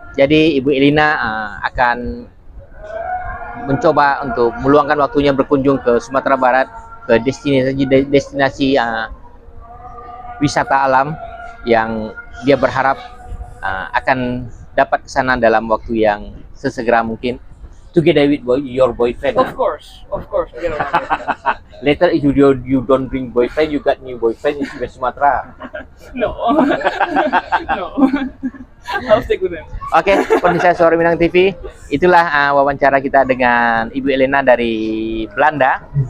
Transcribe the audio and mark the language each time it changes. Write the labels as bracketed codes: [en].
[id] Jadi Ibu Elina akan mencoba untuk meluangkan waktunya berkunjung ke Sumatera Barat, ke destinasi wisata alam yang dia berharap akan dapat ke sana dalam waktu yang sesegera mungkin. [en] Together with your boyfriend. Of course. Together. Later if you don't bring boyfriend, you got new boyfriend in Sumatera. No. No. I'll stick with him. [id] Oke, pemirsa Suara Minang TV, itulah wawancara kita dengan Ibu Elina dari Belanda.